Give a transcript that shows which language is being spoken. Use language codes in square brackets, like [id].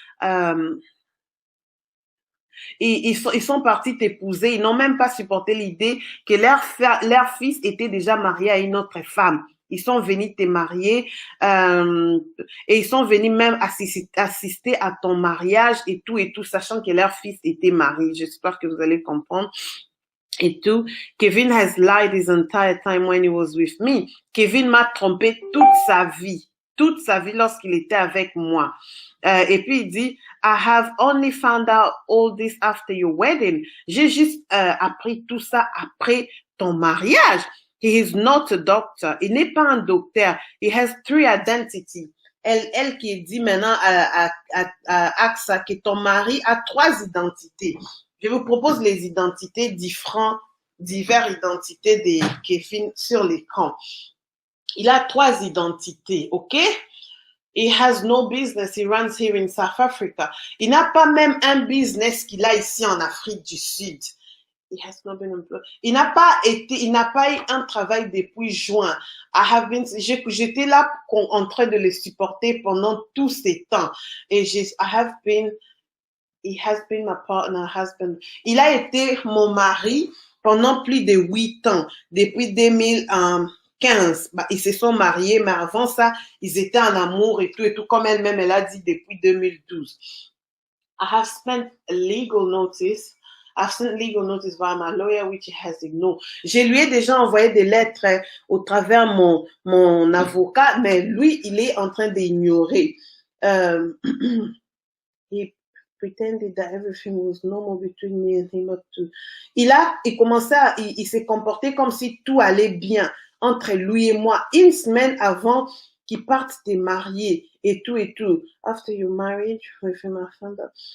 [fr] Euh, ils sont partis t'épouser. Ils n'ont même pas supporté l'idée que leur fils était déjà marié à une autre femme. Ils sont venus te marier et ils sont venus même assister à ton mariage et tout, sachant que leur fils était marié. J'espère que vous allez comprendre. Et tout. [en] Kevin has lied his entire time when he was with me. [fr] Kevin m'a trompé toute sa vie lorsqu'il était avec moi. Et puis il dit, [en] I have only found out all this after your wedding. [fr] J'ai juste appris tout ça après ton mariage. [en] He is not a doctor. [fr] Il n'est pas un docteur. [en] He has 3 identities. [fr] Elle qui dit maintenant à AXA que ton mari a 3 identités. Je vous propose les identités diverses identités de Kevin sur l'écran. Il a 3 identités, ok? [en] He has no business, he runs here in South Africa. [fr] Il n'a pas même un business qu'il a ici en Afrique du Sud. [en] He has not been employed. [fr] Il n'a pas eu un travail depuis juin. J'étais là en train de le supporter pendant tous ces temps. [en] Et he has been my partner, husband. [fr] Il a été mon mari pendant plus de 8 ans, depuis 2015. Ils se sont mariés, mais avant ça, ils étaient en amour et tout, comme elle-même, elle a dit depuis 2012. [en] I have spent legal notice. I've sent legal notice via my lawyer, which he has ignored. [fr] Je lui ai déjà envoyé des lettres au travers mon avocat, mais lui, il est en train d'ignorer. [en] He pretended that everything was normal between me and him up to. [fr] Il s'est comporté comme si tout allait bien entre lui et moi une semaine avant qu'il parte te marier et tout. [en] After your marriage with him, I found out.